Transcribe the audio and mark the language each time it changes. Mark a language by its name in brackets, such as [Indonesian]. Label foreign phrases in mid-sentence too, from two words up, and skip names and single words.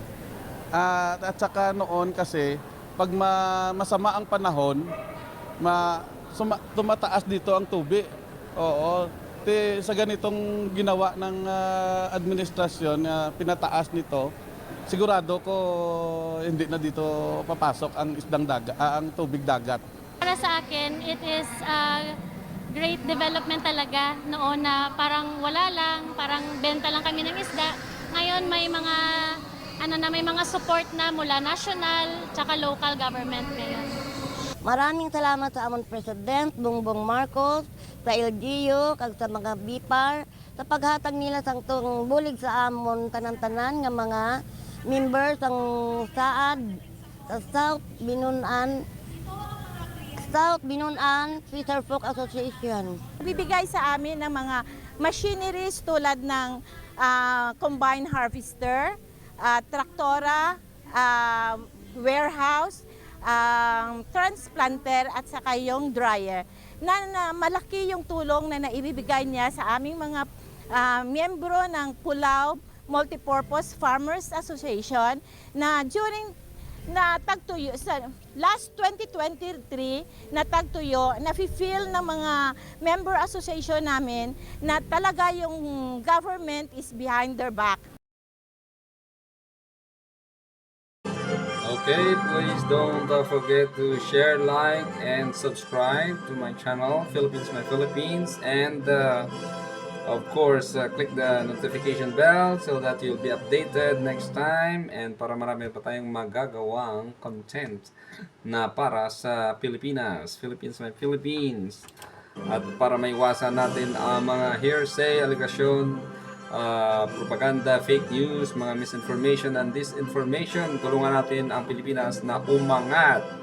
[Filipino] At saka noon kasi pag masama ang panahon, tumataas dito ang tubig. Oo. Sa ganitong ginawa ng administrasyon na pinataas nito, sigurado ko hindi na dito papasok ang ang tubig dagat. Para sa akin, [English] it is great development talaga noon na parang wala lang, parang benta lang kami ng isda. [Filipino] Ngayon may mga support na mula national tsaka [English] local government [Filipino] ngayon. [Hiligaynon] Maraming salamat sa amon President Bongbong Marcos, sa LGU, kag sa mga BIPAR, sa paghatag nila sang bulig sa amon tanan-tanan nga mga members ang SAAD, sa South Binunan Fisherfolk Association. [Filipino] Bibigay sa amin ng mga machineries tulad ng [English] combine harvester, [Filipino] traktora, warehouse, transplanter at saka yung dryer na malaki yung tulong na naibibigay niya sa aming mga miyembro ng Pulao Multipurpose Farmers Association na na tagtuyo sa last 2023 na tagtuyo na feel ng mga member association namin na talaga yung [English] government is behind their back. Okay, please don't forget to share, like, and subscribe to my channel, Philippines My Philippines, and of course, click the notification bell so that you'll be updated next time and [Filipino] para marami pa tayong magagawang content na para sa Pilipinas, [English] Philippines My Philippines. [Filipino] At para maiwasan natin ang mga hearsay, allegation, propaganda, fake news, mga [English] misinformation and disinformation, [Filipino] tulungan natin ang Pilipinas na umangat.